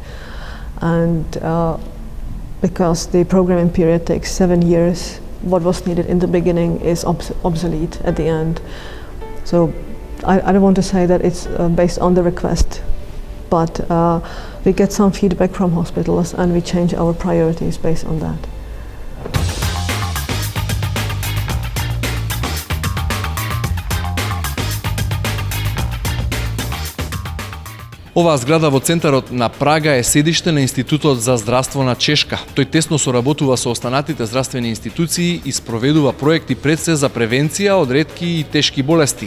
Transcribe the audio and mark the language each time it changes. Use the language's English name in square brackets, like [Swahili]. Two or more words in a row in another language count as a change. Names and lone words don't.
[English] And because the programming period takes 7 years, what was needed in the beginning is obsolete at the end. So I don't want to say that it's based on the request, but we get some feedback from hospitals and we change our priorities based on that. [Macedonian] Оваа зграда во центарот на Прага е седиште на Институтот за здравство на Чешка. Тој тесно соработува со останатите здравствени институции и спроведува проекти пред се за превенција од ретки и тешки болести.